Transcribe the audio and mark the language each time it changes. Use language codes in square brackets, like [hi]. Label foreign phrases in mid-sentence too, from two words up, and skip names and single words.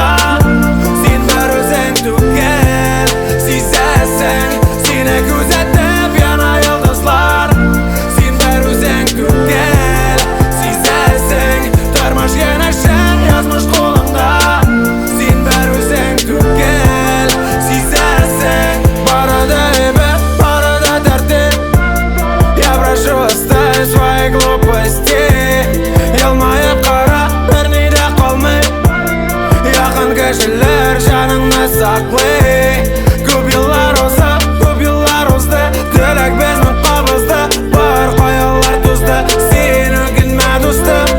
[tt] Син бер үзең түгел, сизәсең, сине күзәтеп яна йылдызлар. Син бер үзең түгел, сизәсең, тормыш янәшә язмыш кулыңда. Син бер үзең түгел, сизәсең, барыда әйбәт, барыда тәртип. [ru] Я прошу оставь свои глупости. [tt] Елмаеп кара, берни дә калмый. Якын кешеләр җаныңны саклый. Күп еллар узды, теләк безнең кабызды. Бар каялар тузды, син үкенмә дустым.